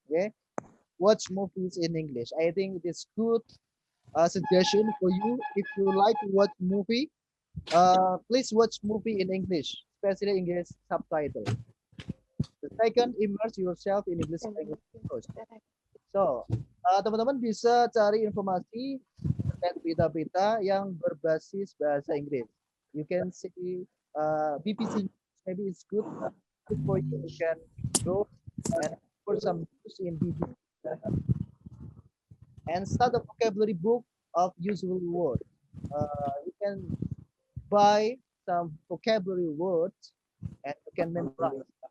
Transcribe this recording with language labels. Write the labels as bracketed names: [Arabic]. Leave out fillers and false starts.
[English] Okay, watch movies in English. I think it is good suggestion for you if you like to watch movie. Please watch movie in English, especially English subtitle. The second, immerse yourself in English language first. [Indonesian] So, teman-teman bisa cari informasi terkait berita-berita yang berbasis bahasa Inggris. [English] You can see BBC, maybe it's good for you. You can go and for some news in BBC. And start a vocabulary book of useful words. You can buy some vocabulary words and you can memorize.